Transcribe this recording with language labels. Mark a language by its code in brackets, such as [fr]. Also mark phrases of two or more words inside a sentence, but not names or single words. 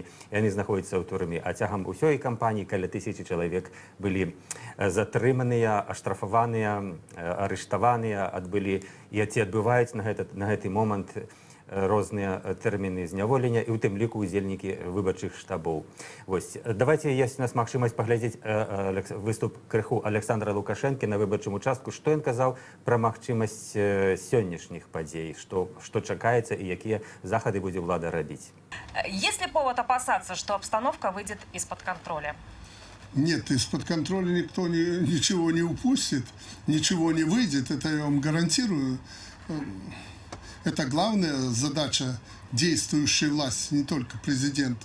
[be] Яны знаходзяцца ў турме. А цягам усёй кампаніі каля 1000 чалавек былі затрыманыя, аштрафаваныя, арыштаваныя, адбылі і ці адбываюць на гэты момант розныя тэрміны зняволення і ў тым ліку удзельнікі выбарчых штабоў. Вось давайте ёсць у нас магчымасць паглядзець выступ крыху Александра Лукашэнкі на выбарчым участку, што ён казаў пра магчымасць сённяшніх падзей, што чакаецца і якія захады будзе ўлада рабіць. [ru] Есть ли повод опасаться, что обстановка выйдет из-под контроля? Нет, из-под контроля никто ничего не упустит, ничего не выйдет, это я вам гарантирую. Это главная задача действующей власти, не только президента.